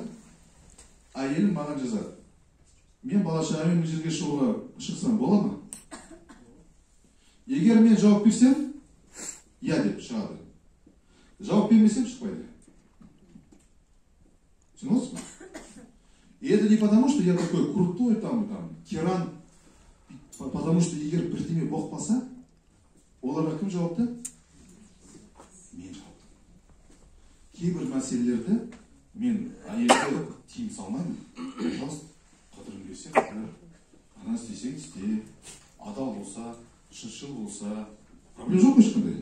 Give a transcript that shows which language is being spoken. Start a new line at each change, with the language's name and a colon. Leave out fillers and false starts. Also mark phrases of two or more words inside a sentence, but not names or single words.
Kazakh: Әйелім маған жазады. Мен балашағамен бір жерге шықсам бола ма? Егер мен жауап берсем, я деп шығады. Жауап бермесем шықпайды. Түсінесіз ба?
Russian: И это не потому, что я такой крутой, там, тиран. Потому что
Kazakh: егер бірдеме болып қалса, оларға кім жауапты? Мен жауапты. Кейбір мәселелерді мен әйелге тиым салмаймын. Пожалуйста, қыдырым берсе қыдыр, ана істесең істе, адал болса, шыншыл болса, проблема жоқ ешқандай.